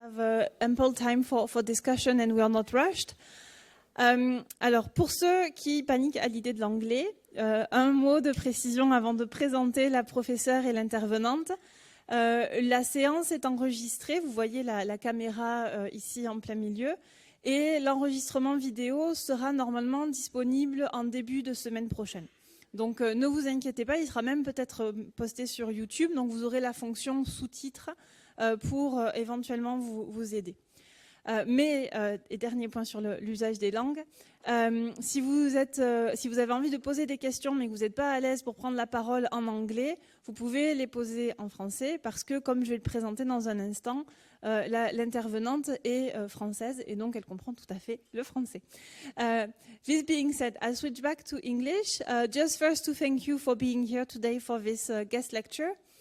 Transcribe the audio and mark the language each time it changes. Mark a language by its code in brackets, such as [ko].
[en] have ample time for discussion and we are not rushed. [fr] Alors, pour ceux qui paniquent à l'idée de l'anglais, un mot de précision avant de présenter la professeure et l'intervenante. La séance est enregistrée, vous voyez la caméra ici en plein milieu, et l'enregistrement vidéo sera normalement disponible en début de semaine prochaine. Donc ne vous inquiétez pas, il sera même peut-être posté sur YouTube, donc vous aurez la fonction sous-titres pour éventuellement vous aider. Et dernier point sur l'usage des langues, si vous avez envie de poser des questions mais que vous n'êtes pas à l'aise pour prendre la parole en anglais, vous pouvez les poser en français parce que, comme je vais le présenter dans un instant, l'intervenante est française et donc elle comprend tout à fait le français. [en] This being said, I'll switch back to English. Just first to thank you for being here today for this guest lecture.